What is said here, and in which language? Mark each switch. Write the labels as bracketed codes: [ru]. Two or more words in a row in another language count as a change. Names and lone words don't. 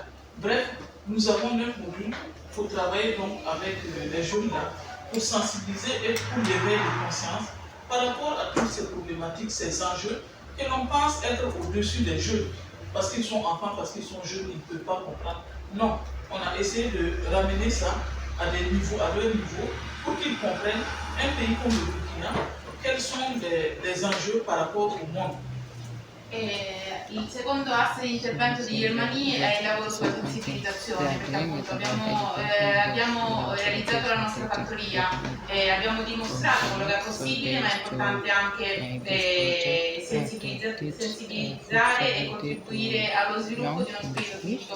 [fr] Bref, nous avons 9 modules pour travailler donc avec les jeunes là, pour sensibiliser et pour l'éveil de conscience par rapport à toutes ces problématiques, ces enjeux que l'on pense être au-dessus des jeunes. Parce qu'ils sont enfants, parce qu'ils sont jeunes, ils ne peuvent pas comprendre. Non, on a essayer de ramener ça à leur niveau, pour qu'ils comprennent un pays comme le Burkina, quels sont les enjeux par rapport au monde. [it] Il secondo asse di intervento di Germani è il lavoro sulla sensibilizzazione, perché appunto abbiamo realizzato la nostra fattoria, abbiamo dimostrato quello che è possibile, ma è importante anche sensibilizzare e contribuire allo sviluppo di uno spirito critico.